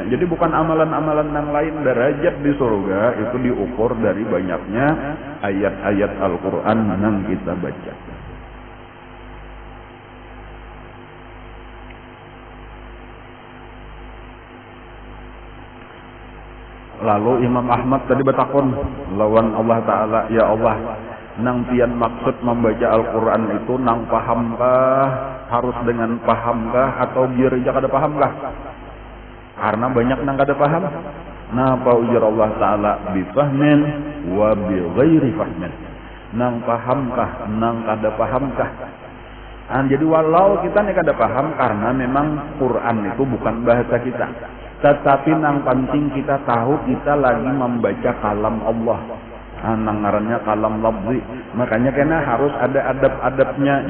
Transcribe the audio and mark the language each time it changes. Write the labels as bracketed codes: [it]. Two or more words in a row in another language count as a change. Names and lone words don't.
[id] Jadi bukan amalan-amalan yang lain, derajat di surga itu diukur dari banyaknya ayat-ayat Al-Quran yang kita baca. [bjn] Lalu Imam Ahmad tadi bertakun lawan Allah Ta'ala, ya Allah, nang pian maksud membaca Al-Quran itu nang pahamkah, harus dengan pahamkah, atau biar aja kada pahamkah? Karena banyak nang kada paham. Nah, apa ujar Allah Ta'ala, [ar] بفهم وبغير فهم. [bjn] Nang pahamkah, nang kada pahamkah? Jadi walau kita nih kada paham karena memang Quran itu bukan bahasa kita. Tetapi nang penting kita tahu kita lagi membaca kalam Allah. Nang ngarannya kalam lafzi. Makanya kena harus ada adab-adabnya.